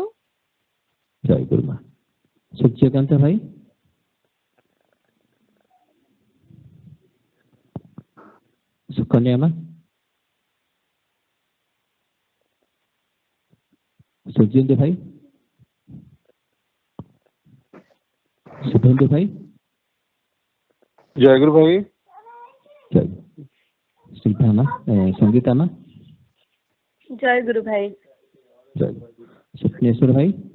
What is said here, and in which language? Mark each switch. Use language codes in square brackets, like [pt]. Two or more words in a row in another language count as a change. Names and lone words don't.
[or] ଜୟଗୁରୁ ମା ସୂର୍ଯ୍ୟକାନ୍ତ ଭାଇ ସୁକନ୍ୟା ମା ସୁଜିନ୍ଦୁ ଭାଇ शुभेंदु भाई ଜୟଗୁରୁ ଭାଇ ଜୟ ଶିଳ୍ପା ମା ସଙ୍ଗୀତା ମା ଜୟଗୁରୁ ଭାଇ ଜୟ ସ୍ୱପ୍ନେଶ୍ୱର ଭାଇ